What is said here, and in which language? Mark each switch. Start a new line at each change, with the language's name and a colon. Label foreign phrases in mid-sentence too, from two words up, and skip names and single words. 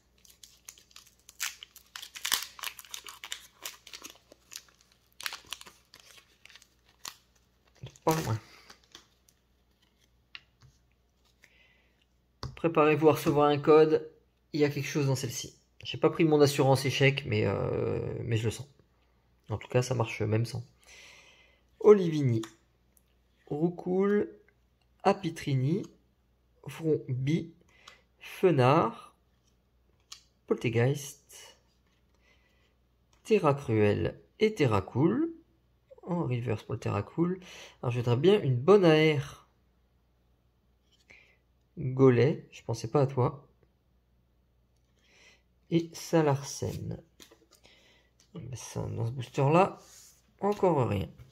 French: Pas loin. Préparez-vous à recevoir un code. Il y a quelque chose dans celle-ci. J'ai pas pris mon assurance échec, mais je le sens. En tout cas, ça marche même sans. Olivini, Roucoule, Apitrini, Vrombi, Fenard, Poltegeist, Terra Cruel et Terra Cool. En reverse pour le Terra Cool. Alors, je voudrais bien une bonne AR. Gollet, je pensais pas à toi. Et Salarsen. Dans ce booster là, encore rien.